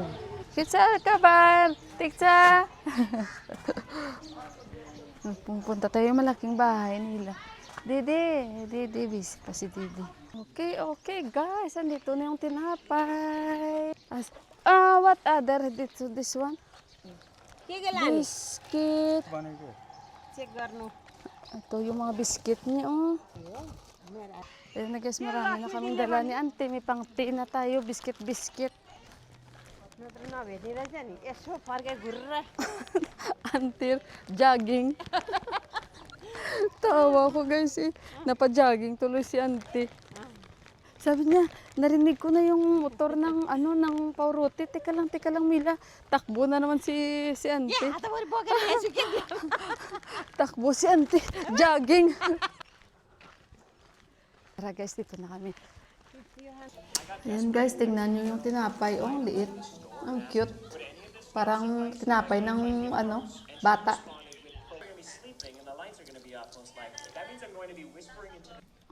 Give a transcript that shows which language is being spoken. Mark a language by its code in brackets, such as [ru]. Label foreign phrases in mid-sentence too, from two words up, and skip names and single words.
[tl] Kitsa ka ba? Tiksa! Pupunta tayo malaking bahay nila. Didi, busy pa si Didi. Okay, guys, andito na yung tinapay. [en] What other? This one? [ne] के के लाने [en] Biscuit. [ne] चेक गर्नु [tl] Ito yung mga biscuit niya, oh. Ayun na guys, marami na kaming dala ni auntie. May pang-tea na tayo, biscuit. [ne] नत्र नभेट्ने रहेछ नि यसो फर्के घुरेर [tl] Auntie, jogging. Tawa ko guys eh. Napa-jogging tuloy si auntie. Sabi niya, narinig ko na yung motor ng ng pauruti. Teka lang Mila. Takbo na naman si auntie. [ne] हातभरि बोकेर यसो के [tl] Takbo si auntie. Jogging. Tara guys, dito na kami. Ayan guys, tingnan nyo yung tinapay. Oh, ang liit. Ang cute. Parang tinapay ng bata.